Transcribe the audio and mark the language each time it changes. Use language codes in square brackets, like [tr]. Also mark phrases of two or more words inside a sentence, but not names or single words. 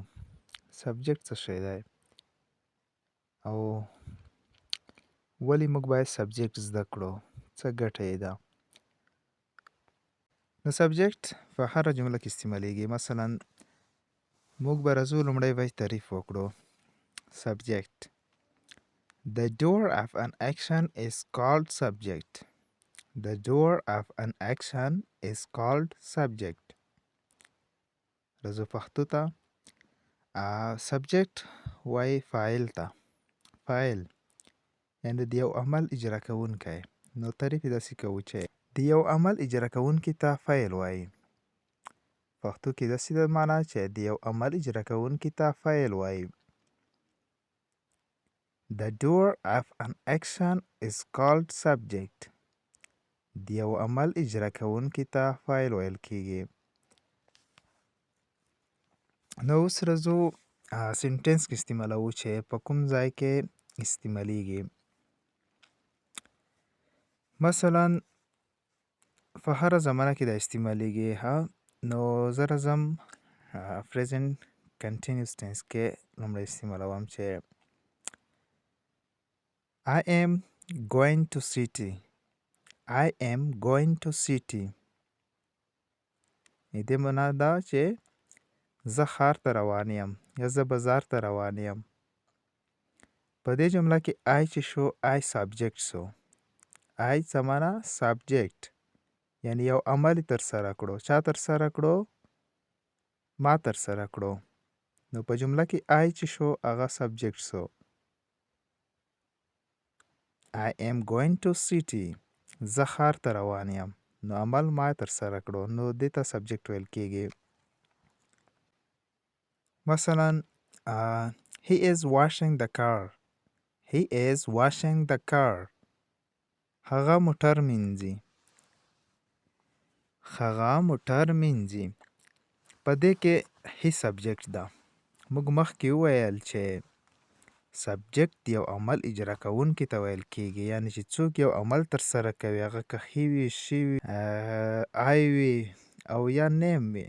[ps] سبجیکټ څه شی دی او ولې موږ باید سبجیکټ زده کړو، څه ګټه یې ده. نو سبجیکټ په هره جمله کې استعمالیږي. مثلا موږ به راځو لومړی باید تعریف وکړو. سبجیکټ: [en] The doer of an action is called subject. The doer of an action is called subject. [ps] راځو پښتو ته. سبجیکټ وایي فاعل ته. فاعل یعنې د یو عمل اجرا کوونکی. نو تعریف یې داسې کوو چې د یو عمل اجرا کوونکي ته فاعل وایي. پښتو کې داسې ده معنا چې د یو عمل اجرا کوونکي ته فاعل وایي. [en] The doer of an action is called subject. [ps] د یو عمل اجرا کوونکي ته فاعل ویل کیږي. نو اوس راځو سنټنس کې استعمالوو چې په کوم ځای کې استعمالیږي. مثلا په هره زمانه کې دا استعمالیږي. نو زه راځم [en] present continuous tense [ps] کې لومړی استعمالوم چې [en] I am going to city. I am going to city. [ps] دې معنا دا چې زه ښار ته روان یم یا زه بازار ته روان یم. په دې جمله کې I چې شو I سبجیکټ شو. I څه معنا؟ سبجیکټ، یعنی یو عمل ترسره کړو. چا ترسره کړو؟ ما ترسره کړو. نو په جمله کې I چې شو هغه سبجیکټ شو. [en] I am going to city. [ps] زه ښار ته روان یم. نو عمل ما ترسره کړو، نو دې ته سبجیکټ ویل کیږي. [en] مثلا he is washing the car. He is washing the car. [ps] هغه موټر مینځي. هغه موټر مینځي. په دې کې هی سبجیکټ ده. موږ مخکې وویل چې سبجیکټ یو عمل اجرا کوونکي ته ویل کیږي، یعنی چې څوک یو عمل ترسره کوي، هغه که هی وي، شي وي، آی وي او یا نیم وي.